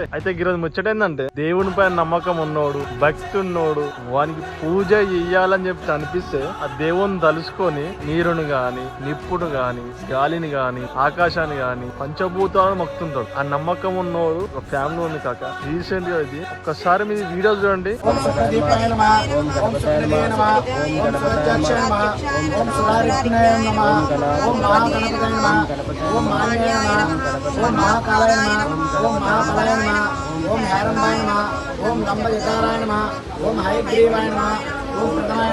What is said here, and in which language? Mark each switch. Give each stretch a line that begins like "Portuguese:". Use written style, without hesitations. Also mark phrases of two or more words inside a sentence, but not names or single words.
Telugu: అయితే ఈరోజు ముచ్చటేందంటే దేవుని పైన నమ్మకం ఉన్నోడు, భక్తి ఉన్నోడు, వానికి పూజ చెయ్యాలని చెప్పి అనిపిస్తే ఆ దేవుని తలుసుకొని నీరుని గాని, నిప్పును గాని, గాలిని గాని, ఆకాశాన్ని గాని, పంచభూతాలను మొక్కుతుంటాడు. ఆ నమ్మకం ఉన్నోడు ఒక ఫ్యామిలీ ఉంది కాక. రీసెంట్ గా ఇది ఒక్కసారి మీ వీడియో చూడండి.
Sanskrit: ओम महाफलाय नमः, ओम हैरंबाय नमः, ओम लंबजटाराय नमः, ओम हयग्रीवाय नमः, ओम प्रथमाय